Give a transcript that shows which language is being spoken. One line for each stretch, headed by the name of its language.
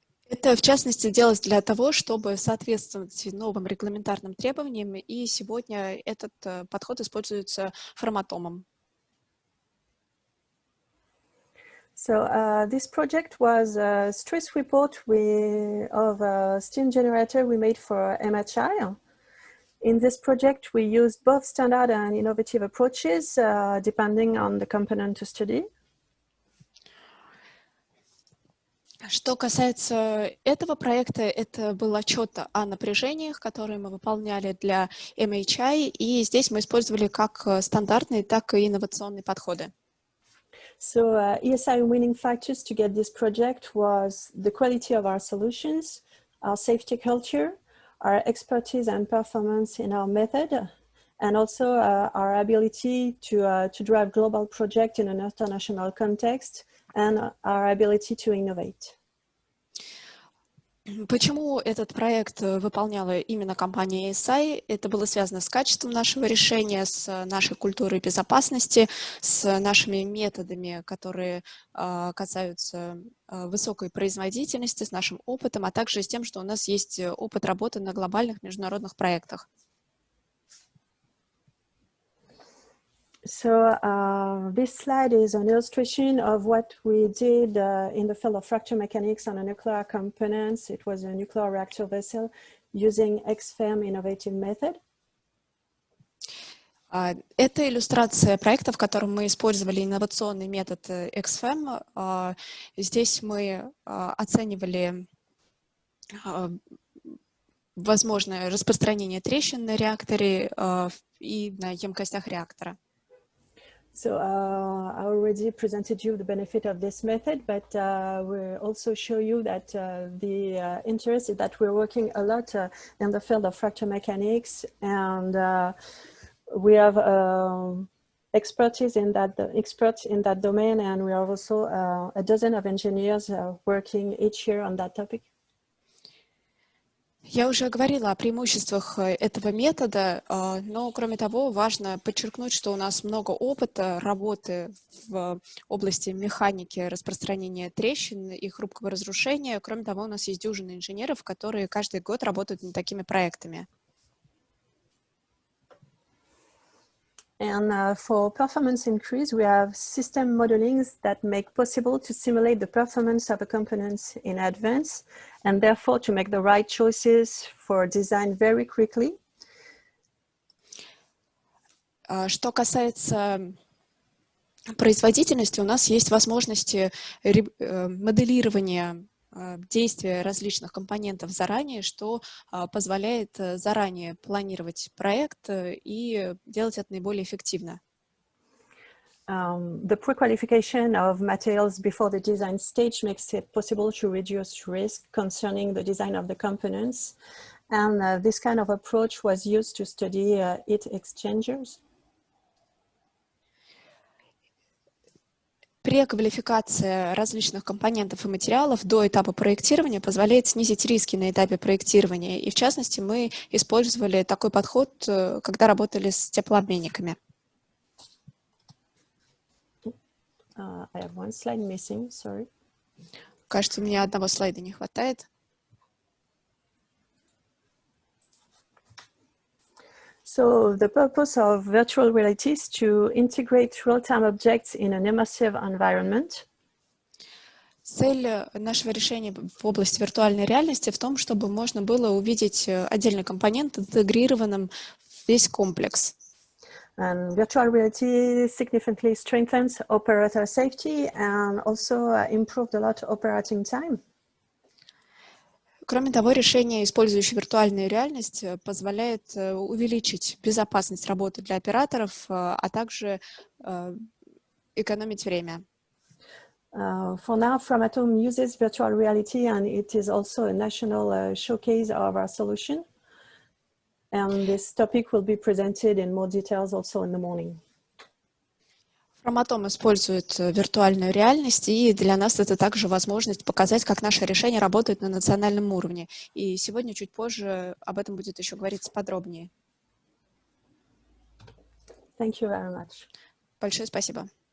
Russian: Это, в частности, делалось для того, чтобы соответствовать новым регламентарным требованиям, и сегодня этот подход используется Фраматомом.
English: So this project was a stress report of a steam generator we made for MHI. In this project, we used both standard and innovative approaches, depending on the component to study.
Russian: Что касается этого проекта, это был отчет о напряжениях, которые мы выполняли для MHI, и здесь мы использовали как стандартные, так и инновационные подходы.
English: So ESI winning factors to get this project was the quality of our solutions, our safety culture, our expertise and performance in our method, and also our ability to drive global project in an international context, and our ability to innovate.
Russian: Почему этот проект выполняла именно компания ESI? Это было связано с качеством нашего решения, с нашей культурой безопасности, с нашими методами, которые касаются высокой производительности, с нашим опытом, а также с тем, что у нас есть опыт работы на глобальных международных проектах.
English: So this slide is an illustration of what we did in the field of fracture mechanics on a nuclear components. It was a nuclear reactor vessel using XFEM innovative method.
Russian: Это иллюстрация проекта, в котором мы использовали инновационный метод XFEM. Здесь мы оценивали возможное распространение трещин на реакторе и на емкостях реактора.
English: So I already presented you the benefit of this method, but we'll also show you that the interest is that we're working a lot in the field of fracture mechanics, and we have experts in that domain, and we are also a dozen of engineers working each year on that topic.
Russian: Я уже говорила о преимуществах этого метода, но, кроме того, важно подчеркнуть, что у нас много опыта работы в области механики распространения трещин и хрупкого разрушения. Кроме того, у нас есть дюжина инженеров, которые каждый год работают над такими проектами.
English: And for performance increase, we have system modelings that make possible to simulate the performance of a component in advance, and therefore to make the right choices for design very quickly.
Russian: Что касается производительности, у нас есть возможности моделирования действия различных компонентов заранее, что позволяет заранее планировать проект и делать это наиболее эффективно.
English: The pre-qualification of materials before the design stage makes it possible to reduce risk concerning the design of the components. And this kind of approach was used to study heat exchangers.
Russian: Преквалификация различных компонентов и материалов до этапа проектирования позволяет снизить риски на этапе проектирования. И в частности, мы использовали такой подход, когда работали с теплообменниками.
English: I have one slide missing, sorry.
Russian: Кажется, у меня одного слайда не хватает.
English: So the purpose of virtual reality is to integrate real-time objects in an immersive environment.
Russian: Цель нашего решения в области виртуальной реальности в том, чтобы можно было увидеть отдельный компонент интегрированным в весь комплекс.
English: And virtual reality significantly strengthens operator safety and also improved a lot operating time.
Russian: Кроме того, решение, использующее виртуальную реальность, позволяет увеличить безопасность работы для операторов, а также экономить время.
English: For now, Framatome uses virtual reality, and it is also a national showcase of our solution. And this topic will be presented in more details also in the morning.
Russian: Framatome использует виртуальную реальность, и для нас это также возможность показать, как наше решение работает на национальном уровне. И сегодня, чуть позже, об этом будет еще говориться подробнее.
English: Thank you very much.
Russian: Большое спасибо.